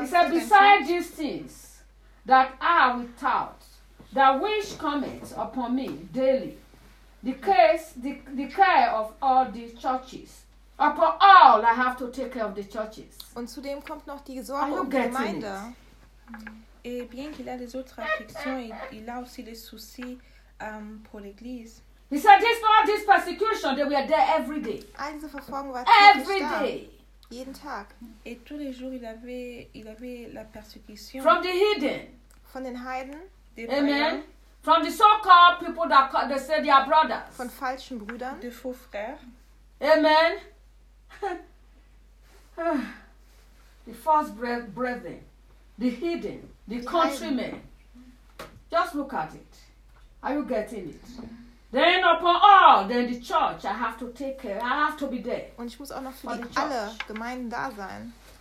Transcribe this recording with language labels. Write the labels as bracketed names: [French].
[English] He said, beside these things that are without, that which cometh upon me daily, the care of all the churches. Upon all, I have to take care of the churches. [German] Und zudem kommt noch die Sorge um die Gemeinde. [French] Et bien qu'il a des autres afflictions, il a aussi des soucis pour l'église. [English] He said, this, all this persecution, they were there every day. Every day. [German] Jeden Tag. [French] Et tous les jours, il avait la persécution. [English] From the hidden. [German] Von den Heiden. [English] Amen. From the so-called people that call, they say they are brothers. [German] Von falschen Brüdern. [French] De faux frères. [English] Amen. The false brethren. The hidden. The countrymen. Just look at it. Are you getting it? Then upon all, then the church, I have to take care. I have to be there. [German] Und ich muss auch noch für die alle Gemeinden da sein.